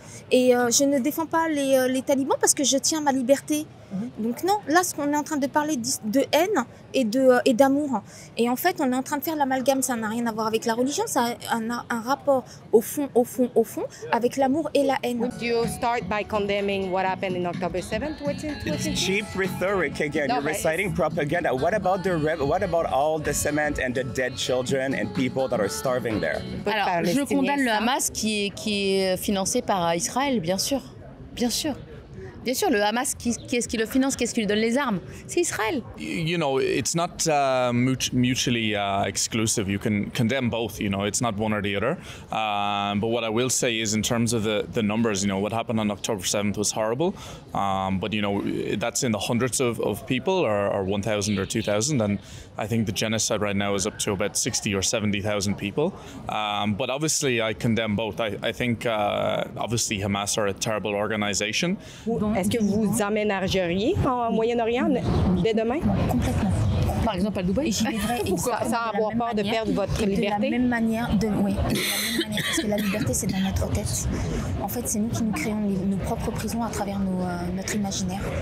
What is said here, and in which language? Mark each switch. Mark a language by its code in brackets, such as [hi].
[fr] Et je ne défends pas les talibans parce que je tiens à ma liberté. Donc non, là, ce qu'on est en train de parler de haine et d'amour. Et en fait, on est en train de faire l'amalgame. Ça n'a rien à voir avec la religion. Ça a un rapport au fond, avec l'amour et la haine. [en] Would you start by condemning what happened in October 7th? It's cheap rhetoric again. You're reciting propaganda. What about all the cement and the dead children and people that are starving there? [fr] Alors, je condamne le Hamas qui est financé par Israël, bien sûr. Bien sûr. Bien sûr, le Hamas, qui est-ce qui le finance, qui est-ce qui lui donne les armes? C'est Israël. [en] You know, it's not mutually exclusive. You can condemn both, you know, it's not one or the other. But what I will say is in terms of the numbers, you know, what happened on October 7th was horrible. But, you know, that's in the hundreds of people or 1,000 or 2,000. And I think the genocide right now is up to about 60 or 70,000 people. But obviously, I condemn both. I think, obviously, Hamas are a terrible organization. [fr] Est-ce que vous emménageriez en Moyen-Orient dès demain? Complètement. Par exemple à Dubaï. Pourquoi? Sans avoir peur de perdre votre liberté? De la même manière, parce que la liberté, c'est dans notre tête. En fait, c'est nous qui nous créons nos propres prisons à travers notre imaginaire.